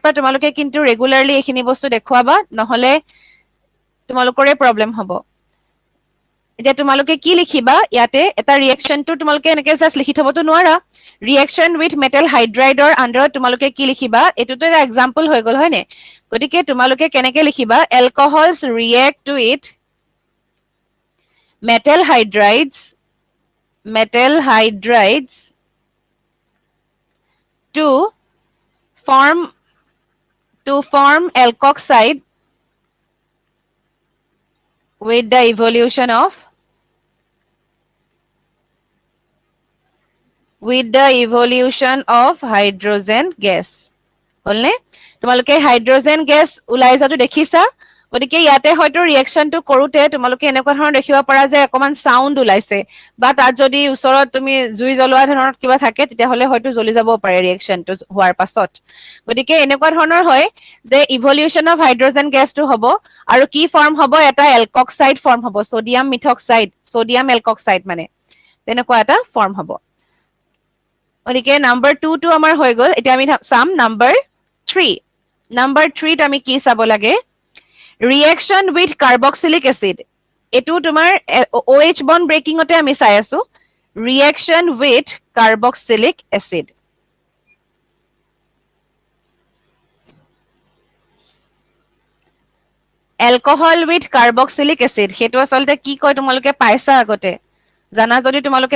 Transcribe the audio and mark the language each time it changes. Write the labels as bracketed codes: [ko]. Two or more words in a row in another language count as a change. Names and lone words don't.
[as] পৰা তোমালোকে কিন্তু ৰেগুলাৰলি এইখিনি বস্তু দেখুৱাবা নহলে তোমালোকৰে প্ৰবলেম হ'ব এতিয়া তোমালোকে কি লিখিবা ইয়াতে এটা ৰিঅ্যাকশনটো তোমালোকে এনেকৈ জাস্ট লিখি থবতো নোৱাৰা [en] reaction with metal hydrideৰ underত [as] তোমালোকে কি লিখিবা এটোতো এটা এক্সাম্পল হৈ গল হয়নে গতিকে তোমালোকে কেনেকৈ লিখিবা [en] alcohols react with metal hydrides to form alkoxide with the evolution of hydrogen gas [as] হলনে তোমালোকে [en] hydrogen gas [as] ওলাই যাটো দেখিছা গতিকে ইয়াতে হয়তো ৰিঅ্যাকশনটো কৰোতে তোমালোকে এনেকুৱা ধৰণৰ দেখিব পাৰা যে অকমান সাউন্ড ওলাইছে বা তাত যদি ওচৰত তুমি জুই জ্বলোৱা ধৰণৰ কিবা থাকে তেতিয়া হলে হয়তো জ্বলি যাব পাৰে ৰিঅ্যাকশনটো হোৱাৰ পাছত গতিকে এনেকুৱা ধৰণৰ হয় যে [en] evolution of hydrogen gasটো [as] হ'ব আৰু কি ফৰ্ম হ'ব এটা [en] alkoxide form [as] হ'ব [en] sodium alkoxide [as] মানে তেনেকুৱা এটা ফৰ্ম হ'ব গতিকে নাম্বার 2 টো আমাৰ হৈ গল এতিয়া আমি চাম নাম্বার 3 নাম্বার 3 ত আমি কি চাব লাগে [en] reaction with carboxylic acid [as] এটো তোমাৰ [en] OH bond breakingতে [as] আমি চাই আছো [en] reaction with carboxylic acid alcohol with carboxylic acid [as] হেতু আসলতে কি কয় তোমালোকে পাইছা আগতে জানা যদি তোমালোকে